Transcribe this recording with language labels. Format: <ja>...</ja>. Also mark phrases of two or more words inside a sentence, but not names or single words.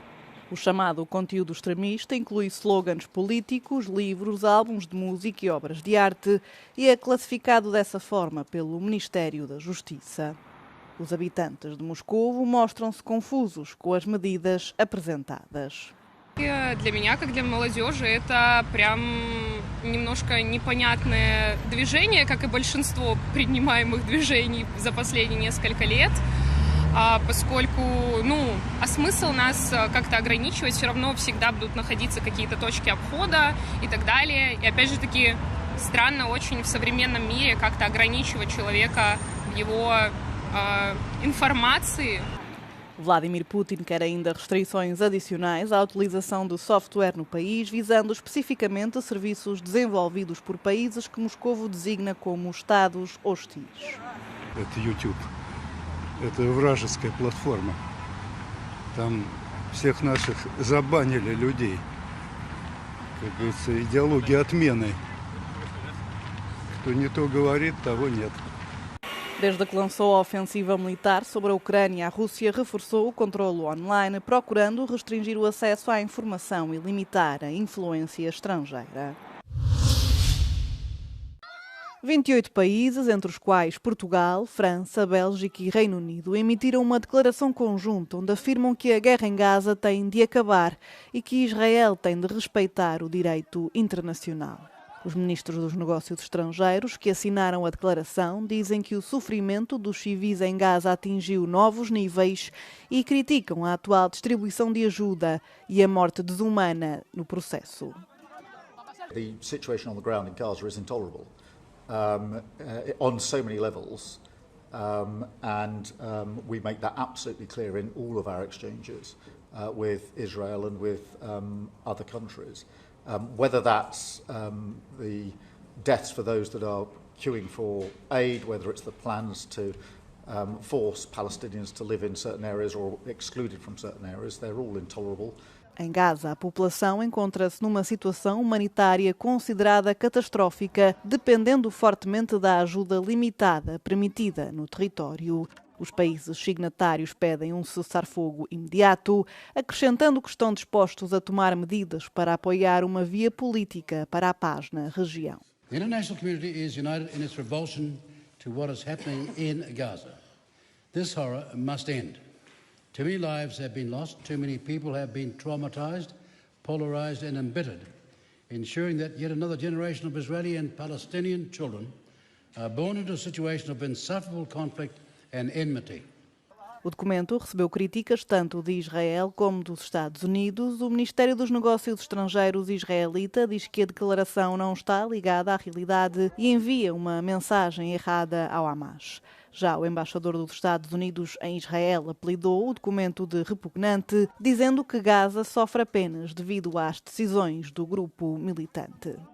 <pt>O chamado conteúdo extremista inclui slogans políticos, livros, álbuns de música e obras de arte e é classificado dessa forma pelo Ministério da Justiça. Os habitantes de Moscovo mostram-se confusos com as medidas apresentadas.</pt> <ru>Для меня, как для молодежи, это прям немножко непонятное движение, как и большинство принимаемых движений за последние несколько лет, поскольку, смысл нас как-то ограничивать, все равно всегда будут находиться какие-то точки обхода и так далее. И опять же таки странно очень в современном мире как-то ограничивать человека в его информации.</ru> <pt>Vladimir Putin quer ainda restrições adicionais à utilização de software no país, visando especificamente serviços desenvolvidos por países que Moscovo designa como Estados hostis.</pt> <ru>Это YouTube. Это вражеская платформа. Там всех наших забанили людей. Как говорится, идеология отмены. Кто не то говорит, того нет.</ru> <pt>Desde que lançou a ofensiva militar sobre a Ucrânia, a Rússia reforçou o controlo online, procurando restringir o acesso à informação e limitar a influência estrangeira. 28 países, entre os quais Portugal, França, Bélgica e Reino Unido, emitiram uma declaração conjunta onde afirmam que a guerra em Gaza tem de acabar e que Israel tem de respeitar o direito internacional. Os ministros dos Negócios Estrangeiros, que assinaram a declaração, dizem que o sofrimento dos civis em Gaza atingiu novos níveis e criticam a atual distribuição de ajuda e a morte desumana no processo.</pt> <en>The situation on the ground in Gaza is intolerable on so many levels, and we make that absolutely clear in all of our exchanges with Israel and with other countries. Whether that's the deaths for those that are queuing for aid, whether it's the plans to force Palestinians to live in certain areas or excluded from certain areas, they're all intolerable.</en> <pt>Em Gaza, a população encontra-se numa situação humanitária considerada catastrófica, dependendo fortemente da ajuda limitada permitida no território. Os países signatários pedem um cessar-fogo imediato, acrescentando que estão dispostos a tomar medidas para apoiar uma via política para a paz na região.</pt> <en>The international community is united in its revulsion to what is happening in Gaza. This horror must end. Too many lives have been lost, too many people have been traumatized, polarized and embittered, ensuring that yet another generation of Israeli and Palestinian children are born into a situation of insufferable conflict and enmity.</en> <pt>O documento recebeu críticas tanto de Israel como dos Estados Unidos. O Ministério dos Negócios Estrangeiros israelita diz que a declaração não está ligada à realidade e envia uma mensagem errada ao Hamas. Já o embaixador dos Estados Unidos em Israel apelidou o documento de repugnante, dizendo que Gaza sofre apenas devido às decisões do grupo militante.</pt>